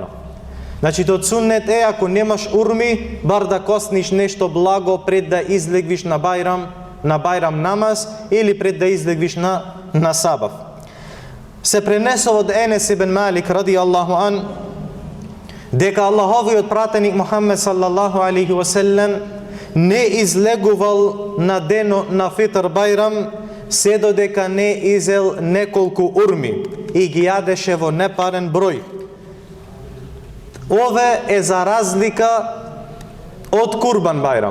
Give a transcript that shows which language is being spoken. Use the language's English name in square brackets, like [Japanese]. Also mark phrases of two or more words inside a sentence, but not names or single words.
[Macedonian] Значи, од суннет е, ако немаш урми, бар да косниш нешто благо пред да излегвиш на Бајрам намаз или пред да излегвиш на сабав. Се пренесува од Енес ибн Малик [Arabic] رضي الله عنه, [Macedonian] дека Аллаховиот пратеник Мухаммед [Arabic] صلى الله عليه وسلم [Macedonian] не излегувал на денот на Фитр Бајрам се додека не изел неколку урми и ги јадеше во непарен број. Ове е за разлика од Курбан Бајрам.